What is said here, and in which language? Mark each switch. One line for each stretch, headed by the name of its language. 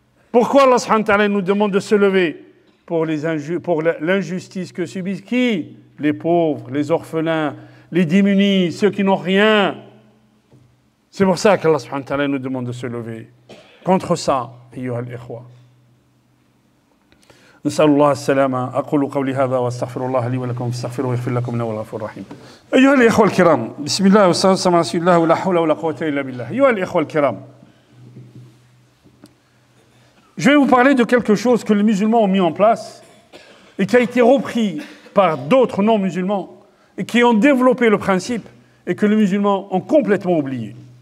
French: Pourquoi Allah subhanahu wa ta'ala nous demande de se lever pour l'injustice que subissent qui? Les pauvres, les orphelins, les démunis, ceux qui n'ont rien. C'est pour ça qu'Allah subhanahu wa ta'ala nous demande de se lever. Contre ça,
Arabic: ayyuha al-ikhwa. نسأل الله السلامة أقول قولي هذا وأستغفر الله لي ولكم فاستغفروه يغفر لكم إنه هو الغفور الرحيم. أيها الإخوة الكرام بسم الله والصلاة والسلام على رسول الله ولا حول ولا قوة إلا بالله. أيها الإخوة الكرام,
French: je vais vous parler de quelque chose que les musulmans ont mis en place et qui a été repris par d'autres non-musulmans et qui ont développé le principe et que les musulmans ont complètement oublié.